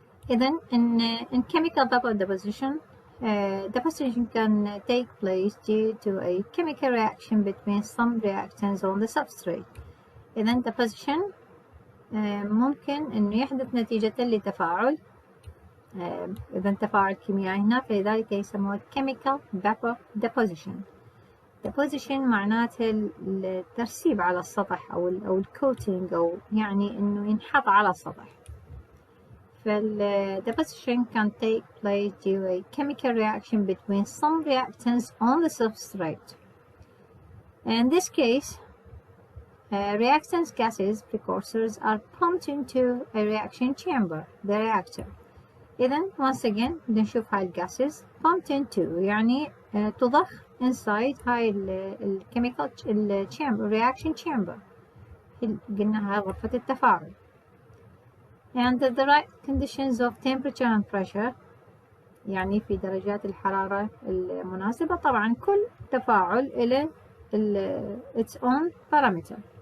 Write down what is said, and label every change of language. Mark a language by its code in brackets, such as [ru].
[ar] إذن [en] in chemical vapor deposition deposition can take place due to a chemical reaction between some reactants on the substrate. [ar] إذن deposition ممكن إنه يحدث نتيجة لتفاعل إذا تفاعل كيميائي هنا فلذلك يسموه chemical vapor deposition. deposition معناته الترسيب على السطح أو الكوتينج أو يعني إنه ينحط على السطح. [en] deposition can take place due to a chemical reaction between some reactants on the substrate. In this case, reactants gases precursors are pumped into a reaction chamber, the reactor. [ar] إذن [en] once again [ar] بنشوف هاي الجاسز [en] pumped into [ar] يعني تضخ [en] inside [ar] هاي الكيميكال reaction chamber قلنا هاي غرفة التفاعل. [en] Under the right conditions of temperature and pressure [ar] يعني في درجات الحرارة المناسبة. طبعا كل تفاعل إلى [en] its own parameter.